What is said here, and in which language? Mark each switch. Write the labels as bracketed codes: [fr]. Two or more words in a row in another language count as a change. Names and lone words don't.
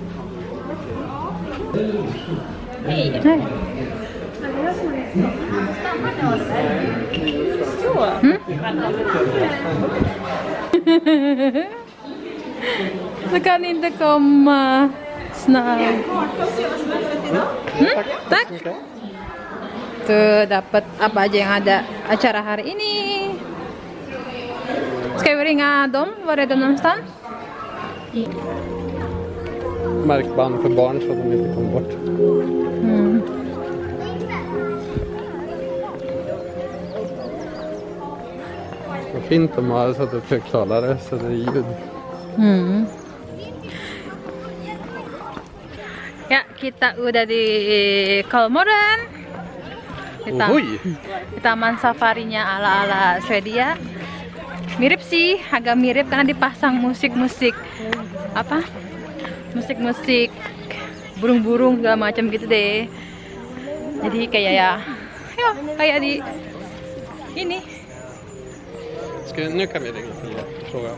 [sv] Hej! Du kan inte komma snart. Tak? [id] Tuh dapat apa aja yang ada acara hari ini. [sv] Ska vi ringa dem? Var är de någonstans? Märkband för barn så att de inte kommer bort. Vad fint de har satt upp högtalare så det är ljud. [id] Ya, kita udah di Kolmården. Di taman safarinya ala-ala Swedia. Mirip sih, agak mirip karena dipasang musik-musik apa? Musik-musik burung-burung segala macam gitu deh. Jadi kayak ya kayak di ini. [sv] Nu kan vi ringa till och fråga.